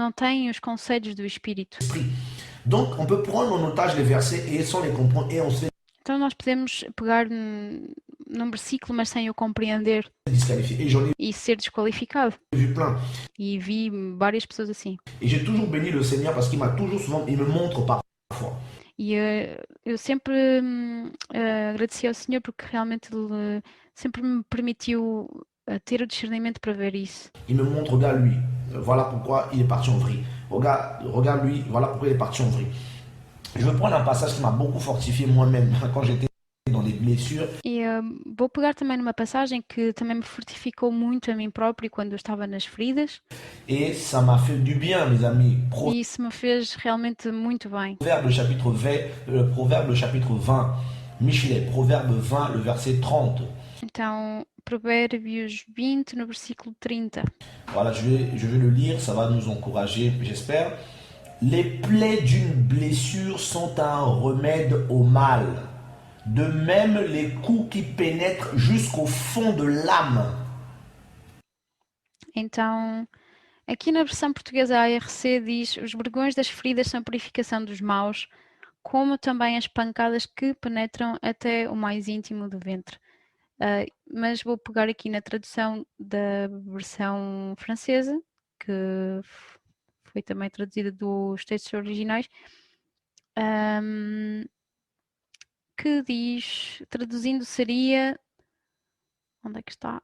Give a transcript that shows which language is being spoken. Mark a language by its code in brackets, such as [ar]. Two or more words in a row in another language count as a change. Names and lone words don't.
[pt] não têm os conselhos do Espírito. [fr] Donc, on peut prendre en otage les versets et sans les comprendre, et on se fait [pt] Então nós podemos pegar num versículo, mas sem o compreender [fr] disqualifier. Et j'en ai [pt] e ser desqualificado. [fr] vu plein. [pt] E vi várias pessoas assim. [fr] Et j'ai toujours béni le Seigneur parce qu'il m'a toujours souvent, il me montre parfois. [pt] E eu sempre agradeci ao Senhor porque realmente Ele sempre me permitiu ter o discernimento para ver isso. [fr] Il me montre, regarde lui, voilà pourquoi il est parti en vrille. Regarde lui, voilà pourquoi il est parti en vrille. Je veux prendre un passage qui m'a beaucoup fortifié moi-même quand j'étais dans des blessures. [pt] E vou pegar também numa passagem que também me fortificou muito a mim próprio quando eu estava nas feridas. [fr] Et ça m'a fait du bien, mes amis. [pt] E isso me fez realmente muito bem. [fr] Proverbe chapitre 20, Proverbe chapitre 20, Michelet, Proverbe 20, le verset 30. [pt] Então, Provérbios 20, no versículo 30. [fr] Voilà, je vais le lire, ça va nous encourager, j'espère. Les plaies d'une blessure sont un remède au mal. De même, les coups qui pénètrent jusqu'au fond de l'âme. [pt] Então, aqui na versão portuguesa ARC diz: os vergões das feridas são purificação dos maus, como também as pancadas que penetram até o mais íntimo do ventre. Mas vou pegar aqui na tradução da versão francesa, que foi também traduzida dos textos originais, que diz, traduzindo seria, onde é que está?